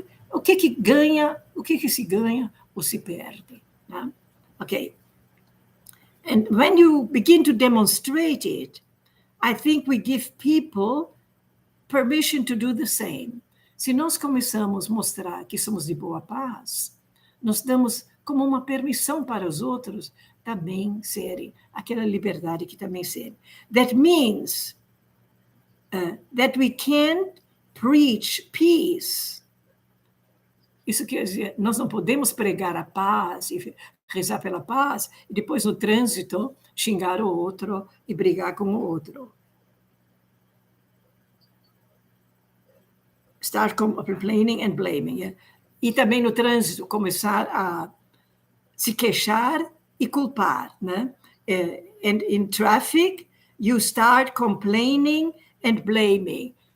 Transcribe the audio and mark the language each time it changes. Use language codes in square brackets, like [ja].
[pt] O que ganha, o que se ganha ou se perde, né? Ok. [en] And when you begin to demonstrate it, I think we give people permission to do the same. [pt] Se nós começamos a mostrar que somos de boa paz, nós damos como uma permissão para os outros também serem, aquela liberdade que também serem. [en] That means that we can preach peace. [pt] Isso quer dizer, nós não podemos pregar a paz e rezar pela paz e depois no trânsito xingar o outro e brigar com o outro. [en] Start complaining and blaming. [pt] E também no trânsito começar a se queixar e culpar, né? [en] And in traffic, you start complaining and blaming.